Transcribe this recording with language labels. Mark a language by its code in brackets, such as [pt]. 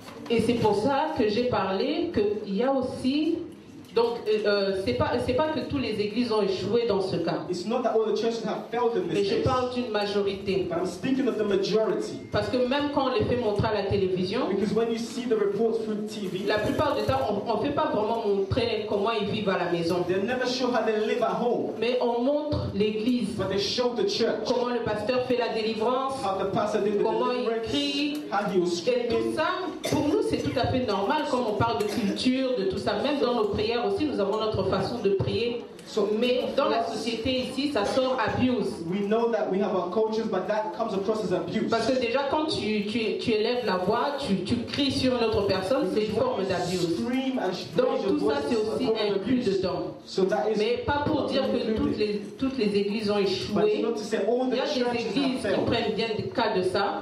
[fr] Et c'est pour ça que j'ai parlé qu'il y a aussi Donc, c'est pas que toutes les églises ont échoué dans ce cas. [en] It's not that all the churches have failed in this [fr] Mais je [en] case. [fr] parle d'une majorité. [en] But I'm speaking of the majority. [fr] Parce que même quand on les fait montrer à la télévision, [en] Because when you see the reports through TV, [fr] la plupart du temps, on ne fait pas vraiment montrer comment ils vivent à la maison. [en] they never show how they live at home. [fr] Mais on montre l'église. [en] But they show the church. [fr] Comment le pasteur fait la délivrance, [en] How the pastor did the [fr] comment il [en] deliverance, [fr] crie. [en] how he was [fr] Et [en] screaming. [fr] tout ça, pour nous, c'est tout à fait normal quand on parle de culture, de tout ça. Même dans nos prières aussi, nous avons notre façon de prier. Mais dans la société ici, ça sort abuse. [en] We know that we have our cultures, but that comes across as abuse. [fr] Parce que déjà, quand tu élèves la voix, tu cries sur une autre personne, c'est une forme d'abuse. Donc tout ça, c'est aussi inclus dedans. Mais pas pour dire que toutes les églises ont échoué. Il y a des églises qui prennent bien des cas de ça.